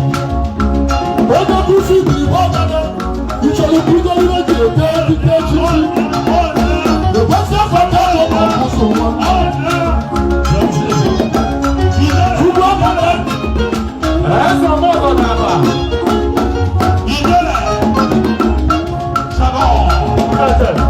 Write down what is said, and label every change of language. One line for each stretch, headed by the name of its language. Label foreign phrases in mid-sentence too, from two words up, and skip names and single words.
Igbo: Onye nkụzi Igbo Igbo ọbụla, ị chọrọ ibu ụzọ ihe eji ete dike echichi.
English: The best of all time,
Igbo: ọ bụ ọkụzụ nwa. Chukwuebuka, eze ọmụ ọgọ n'ala. Eze.